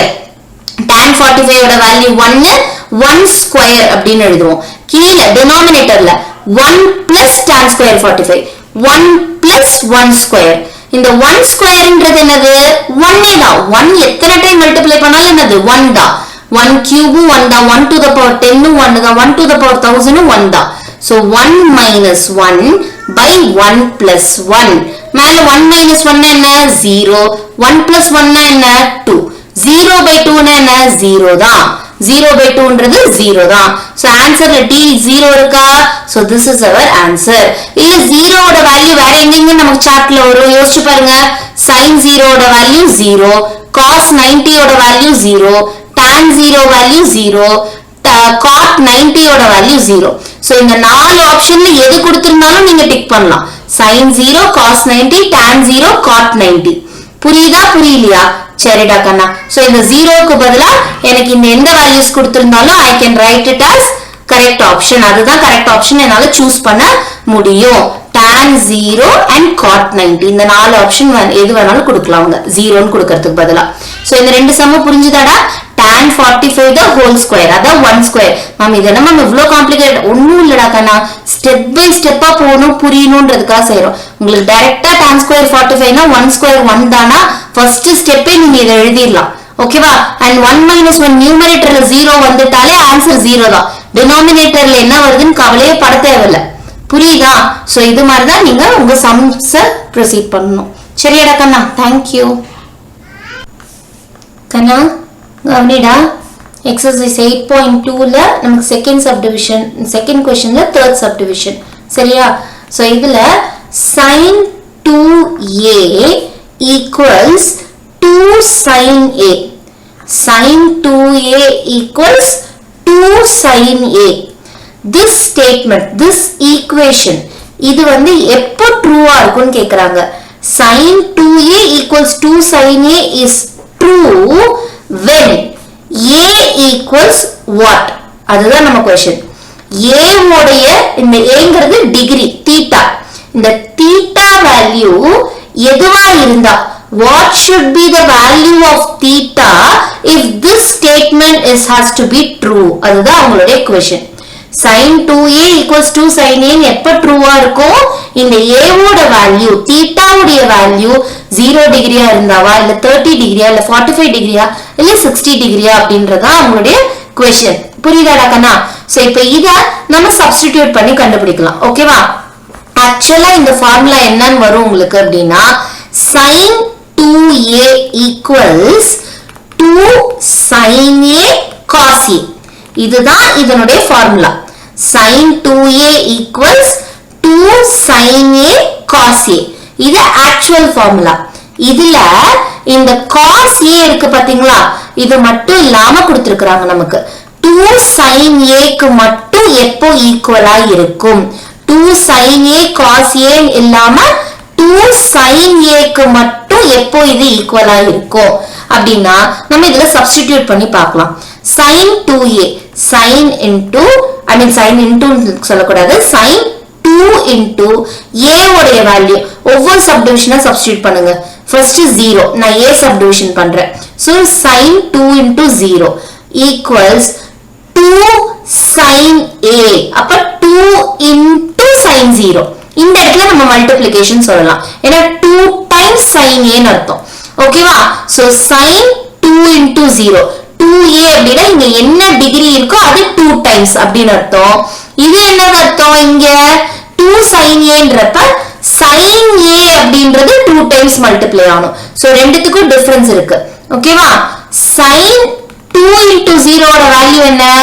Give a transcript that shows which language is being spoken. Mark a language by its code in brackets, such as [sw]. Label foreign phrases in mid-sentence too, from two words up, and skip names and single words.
[ta] tan 45 ஓட வேல்யூ 1. 1 square அப்படின்னு எழுதுவோம். கீழ டினாமினேட்டர்ல [en] 1 plus tan square 45. 1 plus 1 square. [ta] இந்த 1 ஸ்கொயர்ன்றது என்னது? 1 தான். 1 எத்தனை டைம் மல்டிப்ளை பண்ணாலும் என்னது? 1 தான். 1 கியூபும் 1 தான். [en] 1 to the power 10 [ta] 1 தான். [en] 1 to the power 1000 1 [ta] தான். [en] So 1 minus 1 by 1 plus 1. [ta] மேல 1 minus 1 என்ன? 0. 1 plus 1 என்ன? 2. 0/2 என்ன? 0 தான். 0/2ன்றது 0 தான். So ஆன்சர்ல t 0 இருக்கா? [en] So this is our answer. [ta] இல்ல 0 ஓட வேல்யூ வேற எங்கங்க நமக்கு சார்ட்ல வரும்? யோசிச்சு பாருங்க. sin 0 ஓட வேல்யூ 0, cos 90 ஓட வேல்யூ 0, tan 0 வேல்யூ 0, cot 90 ஓட வேல்யூ 0. So இந்த நாலு ஆப்ஷன்ல எது கொடுத்திருந்தாலும் நீங்க டிக் பண்ணலாம். sin 0, cos 90, tan 0, cot 90. புரியுதா? புரியலையா? சரிடா கண்ணா. சோ இந்த 0க்கு பதிலா எனக்கு இந்த எந்த வேல்யூஸ் கொடுத்திருந்தாலும் [en] I can write it as correct option. [ta] அதுதான் [en] correct option [ta] என்னால சூஸ் பண்ண முடியும். [en] tan 0 and cot 90 [ta] இந்த நாலு ஆப்ஷன் எது வேணாலும் கொடுக்கலாம் அவங்க 0ன்னு கொடுக்கிறதுக்கு பதிலா. சோ இந்த ரெண்டு சமம் புரிஞ்சுதாடா? [en] tan 45 the whole square [ta] அதான் [en] 1 square. [ta] மேம் இது என்ன மேம் இவ்ளோ காம்ப்ளிகேட்? ஒண்ணும் இல்லடா கண்ணா, [en] step by step [ta] போகணும் புரியணும்ன்றதுக்காக செய்றோம். உங்களுக்கு டைரக்டா [en] tan square 45 [ta] னா [en] 1 square [ta] 1 தானா [en] first step [ta] நீங்க இத எழுதிரலாம். ஓகேவா? [en] and 1 minus 1 [ta] நியூமரேட்டர்ல 0 வந்துட்டாலே ஆன்சர் 0 தான். டினாமினேட்டர்ல என்ன வருதுன்னு கவலையே பட தேவையில்லை. புரியுதா? சோ இது மாதிரி தான் நீங்க உங்க சம்ஸ் ப்ரோசீட் பண்ணணும். சரியாடா கண்ணா? [en] Thank you. [ta] கண்ணா கவனிடா, எக்ஸசைஸ் 8.2ல நமக்கு [en] second subdivision, [ta] செகண்ட் क्वेश्चनல [en] third subdivision. [ta] சரியா? சோ இதுல [en] sin 2a equals 2 sin a. sin 2a equals 2 sin a. This statement, this equation [ta] இது வந்து எப்போ ட்ரூவா இருக்கும்னு கேக்குறாங்க. [en] sin 2a equals 2 sin a is true when a equals what? [ta] அதுதான் நம்ம क्वेश्चन. a உடைய இந்த aங்கிறது டிகிரி தீட்டா. இந்த தீட்டா வேல்யூ எதுவா இருந்தா [en] what should be the value of theta if this statement has to be true? [ta] அதுதான் அவங்களுடைய क्वेश्चन. [en] sin 2a equals 2 sin a [ta] எப்ப ட்ரூவா இருக்கும்? இந்த a ஓட வேல்யூ தீட்டா உடைய வேல்யூ 0 டிகிரியா இருந்தாவா, இல்ல 30 டிகிரியா, இல்ல 45 டிகிரியா, இல்ல 60 டிகிரியா அப்படின்றதா அவங்களுடைய क्वेश्चन. புரியுதாடா கண்ணா? சோ இப்போ இத நம்ம சப்ஸ்டிடியூட் பண்ணி கண்டுபிடிக்கலாம் ஓகேவா ஆக்சுவலா இந்த ஃபார்முலா என்னன்னு வரும் உங்களுக்கு அப்படினா [en] sin 2a equals 2 sin a cos a [ta] இதுதான் இதனுடைய ஃபார்முலா [en] sin 2a equals 2 sin a cos a [ta] இது [en] actual formula [ta] இதுல இந்த [en] cos a [ta] இருக்கு பாத்தீங்களா இது மட்டும் இல்லாம கொடுத்திருக்காங்க நமக்கு [en] 2 sin a [ta] க்கு மட்டும் எப்போ ஈக்குவலா இருக்கும் [en] 2 sin a cos a [ta] இல்லாம [en] 2 sin a [ta] க்கு மட்டும் எப்போ இது ஈக்குவலா இருக்கும் அப்படினா நம்ம இதல சப்ஸ்டிடியூட் பண்ணி பார்க்கலாம் sin 2a sin into sin into சொல்லக்கூடாது [en] sin 2 into a [ta] உடைய வேல்யூ ஒவ்வொரு சப்டிவிஷனா சப்ஸ்டிட்யூட் பண்ணுங்க ஃபர்ஸ்ட் 0 நான் a சப்டிவிஷன் பண்றேன் சோ [en] sin 2 into 0 equals 2 sin a [ta] அப்ப [en] 2 into sin 0 [ta] இந்த இடத்துல நம்ம மல்டிப்ளிகேஷன் சொல்லலாம் ஏனா [en] 2 times sin a [ta] ன்னு அர்த்தம் ஓகேவா சோ [en] sin 2 into 0 2a [ta] அப்படினா இங்க என்ன டிகிரி இருக்கோ அது [en] 2 times [ta] அப்படின அர்த்தம் இது என்ன அர்த்தம் இங்க [en] 2 sin a [ta] ன்றப்ப [en] sin a [ta] அப்படின்றது [en] 2 times [ta] மல்டிப்ளை ஆகும் சோ ரெண்டுத்துக்கும் டிஃபரன்ஸ் இருக்கு ஓகேவா [en] sin 2 into 0 [ta] ஓட வேல்யூ என்ன